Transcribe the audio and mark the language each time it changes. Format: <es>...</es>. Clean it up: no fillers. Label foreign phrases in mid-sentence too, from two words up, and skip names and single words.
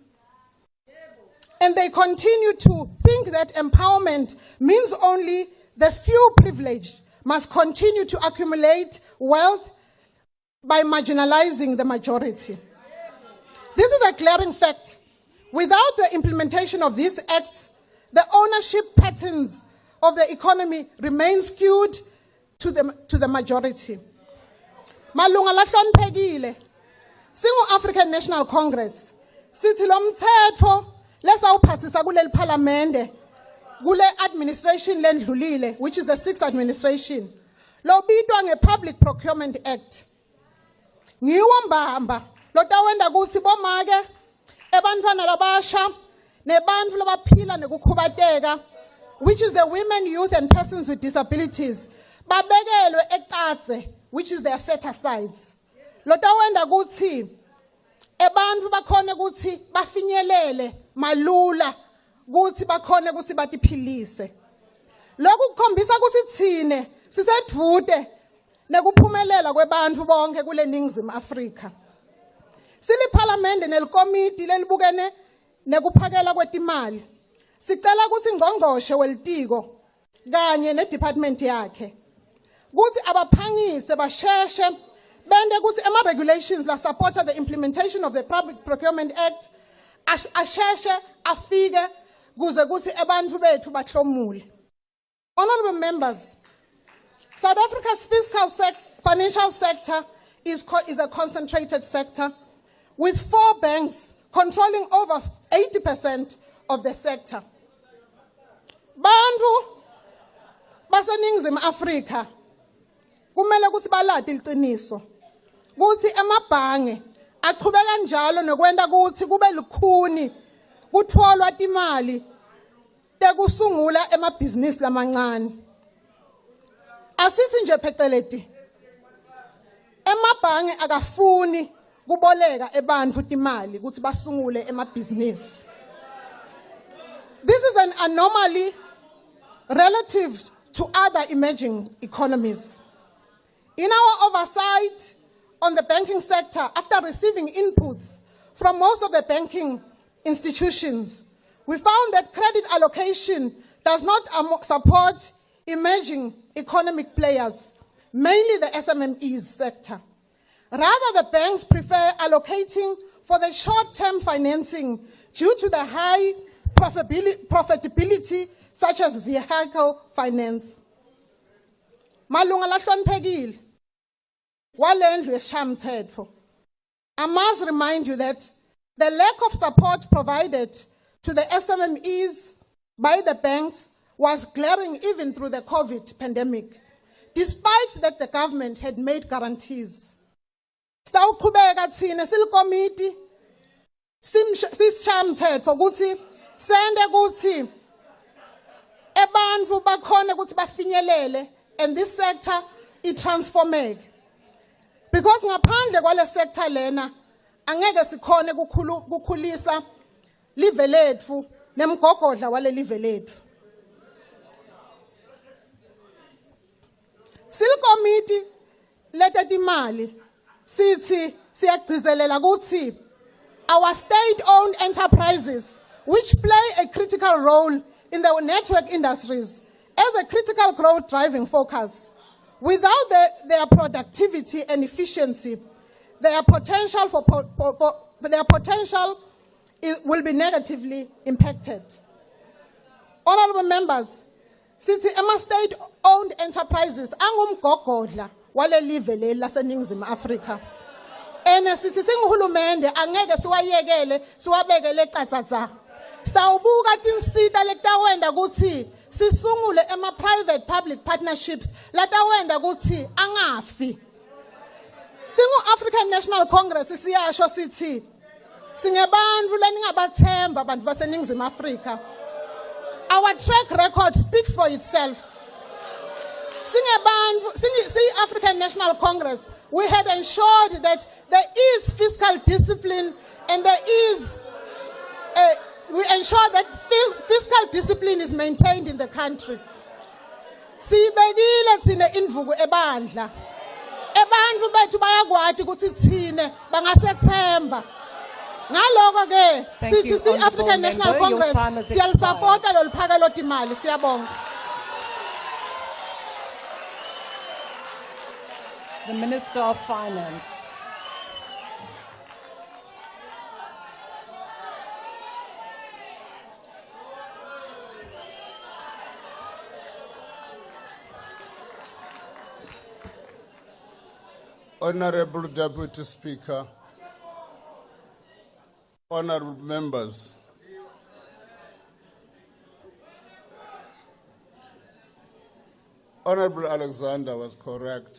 <en>And they continue to think that empowerment means only the few privileged must continue to accumulate wealth by marginalizing the majority. This is a glaring fact. Without the implementation of these acts, the ownership patterns of the economy remain skewed to the majority.</en> <ss>Malunga lahloniphekile, singu-African National Congress, sithi lo mthetho lesawuphasisa kuleli parliamente, kule administration lendlulile,</ss> <en>which is the 6th administration,</en> <ss>lobitwa nge-Public Procurement Act. Ngiwo mbamba, lotawenda kutsi bomake, ebantfwana labasha, nebantfu labaphila nekukhubateka,</ss> <en>which is the women, youth, and persons with disabilities,</en> <ss>babekelwe eqatse,</ss> <en>which is their set-asides.</en> <ss>Lota wenda kuthi, ebantfu bakhone kuthi bafinyelele malula kuthi bakhone kuthi batiphilise. Lokhu kukhombisa kuthi thine sisedvude nekuphumelela kwebantfu bonke kule Ningizimu Afrika. Sili parliament nelikomiti lelibukene nekuphakela kwetimali. Sicela kuthi ngqongqoshe welitiko kanye nedepartment yakhe kuthi abaphangise basheshe bende kuthi regulations la</ss> <en>support the implementation of the Public Procurement Act</en> <ss>asheshe afike kuze kuthi ebantfu bethu bahlomule.</ss> <en>Honorable members, South Africa's financial sector is a concentrated sector with 4 banks controlling over 80% of the sector.</en> <ss>Bantu baseNingizimu Afrika kumele kuthi balade iqiniso kuthi emabhange aqhubeka njalo nokwenda kuthi kube lukhuni kutholwa imali tekusungula emabhizinisi lamancane. Asithi nje pheceleti emabhange akafuni kuboleka ebantfu imali ukuthi basungule emabhizinisi.</ss> <en>This is an anomaly relative to other emerging economies. In our oversight on the banking sector, after receiving inputs from most of the banking institutions, we found that credit allocation does not support emerging economic players, mainly the SMMEs sector. Rather, the banks prefer allocating for the short-term financing due to the high profitability, such as vehicle finance.</en> <ss>Malunga lahloniphekile walendlu yesishayamithetho.</ss> <en>I must remind you that the lack of support provided to the SMMEs by the banks was glaring even through the COVID pandemic, despite that the government had made guarantees.</en> <ss>Sitawuqhubeka thina silikomiti sisishayamithetho ukuthi sende ukuthi ebantfu bakhone ukuthi bafinyelele</ss> <en>and this sector</en> <ss>itransformeke. Because ngaphandle kwale sector lena angeke sikhone kukhulisa live lethu nemgogodla wale live lethu. Silikomiti letetimali sithi siyagcizelela ukuthi</ss> <en>our state-owned enterprises, which play a critical role in the network industries as a critical growth driving focus, without their productivity and efficiency, their potential will be negatively impacted. Honorable members, since the state-owned enterprises</en> <ss>angumgogodla wale live leli laseNingizimu Afrika, and sithi singuhulumende angeke siwayekele siwabekele eqathatha. Sitawubuka tinsita letawenda kuthi sisungule</ss> <en>private public partnerships</en> <ss>latawenda kuthi angafi. Singu African National Congress siyasho sithi singebantfu leningabathemba bantu baseNingizimu Afrika.</ss> <en>Our track record speaks for itself. See African National Congress, we had ensured that there is fiscal discipline and we ensure that fiscal discipline is maintained in the country.</en> <ss>Sibekile thina indvuku ebandla. Ebantfu bethu bayakwati ukuthi thine bangasethemba. Ngaloko ke sithi African National Congress siyalisupporta loluphakelo timali. Siyabonga.</ss> <en>The Minister of Finance. Honorable Deputy Speaker, honorable members, Honorable Alexander was correct.</en>